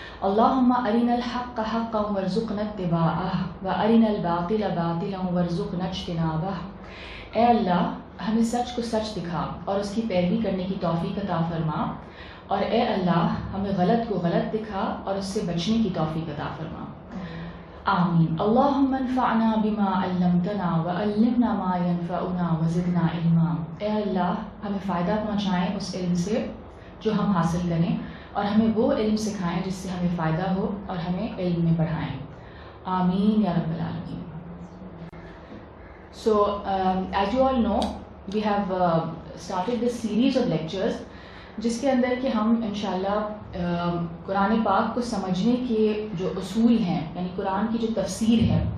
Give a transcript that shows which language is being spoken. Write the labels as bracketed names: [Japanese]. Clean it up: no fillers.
[Arabic] اللہم ارنا الحق حقا وارزقنا اتباعہ وارنا الباطل باطلا وارزقنا اجتنابہ. [Urdu] اے اللہ ہمیں سچ کو سچ دکھا اور اس کی پیروی کرنے کی توفیق عطا فرما، اور اے اللہ ہمیں غلط کو غلط دکھا اور اس سے بچنے کی توفیق عطا فرما. [Arabic] آمین. اللہم انفعنا بما علمتنا وعلمنا ما ينفعنا وزدنا علما. [Urdu] اے اللہ ہمیں فائدہ پہنچائیں اس علم سے جو ہم حاصل کریں، اور ہمیں وہ علم سکھائیں جس سے ہمیں فائدہ ہو اور ہمیں علم میں بڑھائیں. [Arabic] آمین یا رب العالمین. [English] So, as you all know, we have started this series of lectures [Urdu] جس کے اندر کہ ہم انشاءاللہ قرآن پاک کو سمجھنے کے جو اصول ہیں، یعنی قرآن کی جو تفسیر ہے.